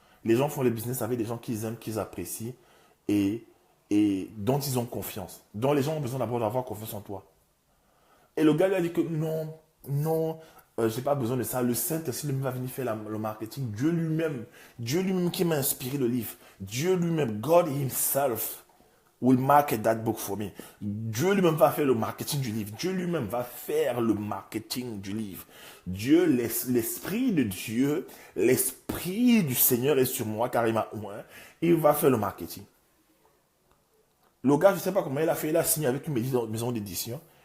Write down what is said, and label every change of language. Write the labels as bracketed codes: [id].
[fr] Les gens font le business avec des gens qu'ils aiment, qu'ils apprécient et, et dont ils ont confiance. Dont les gens ont besoin d'abord d'avoir confiance en toi. Et le gars lui a dit que non, non, j'ai pas besoin de ça. Le Saint-Esprit lui va venir faire le marketing. Dieu lui-même qui m'a inspiré le livre. Dieu lui-même, [en] God Himself will market that book for me. [fr] Dieu lui-même va faire le marketing du livre. Dieu lui-même va faire le marketing du livre. Dieu, l'Esprit de Dieu, l'Esprit du Seigneur est sur moi car il m'a oint. Il va faire le marketing. Le gars, je ne sais pas comment il a fait. Il a signé avec une maison d'édition.